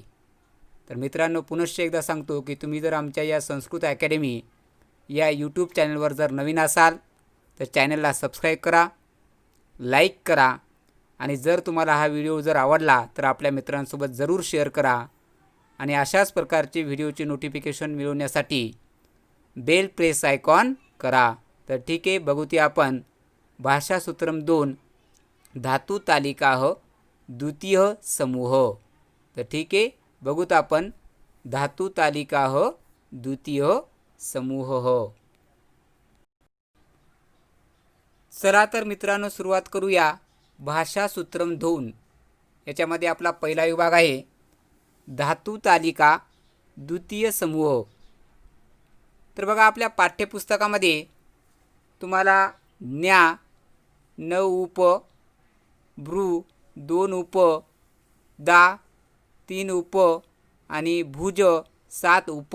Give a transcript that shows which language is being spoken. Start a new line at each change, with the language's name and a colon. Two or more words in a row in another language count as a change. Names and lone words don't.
Marathi: तर मित्रांनो, पुनश्च एकदा सांगतो की तुम्ही जर आमच्या या संस्कृत अकॅडमी या यूट्यूब चॅनलवर जर नवीन असाल तर चॅनलला सबस्क्राईब करा, लाईक करा आणि जर तुम्हाला हा व्हिडिओ जर आवडला तर आपल्या मित्रांसोबत जरूर शेअर करा आणि अशाच प्रकारचे व्हिडिओचे नोटिफिकेशन मिळवण्यासाठी
English: bell press icon
Marathi: करा। तर ठीक आहे, बघूया आपण भाषा सूत्रम 2 धातु तालिकाः द्वितीय समूह। तर ठीक आहे, बघूत आपण धातु तालिकाः द्वितीय समूह। चला तर मित्रांनो, सुरुवात करूया भाषा सूत्रम 2 याच्यामध्ये आपला पहिला विभाग आहे धातु तालिका द्वितीय समूह। तर बघा, आपल्या पाठ्यपुस्तकामध्ये तुम्हाला न्या 9 उप, भ्रू 2 उप, दा 3 उप आणि भुज 7 उप।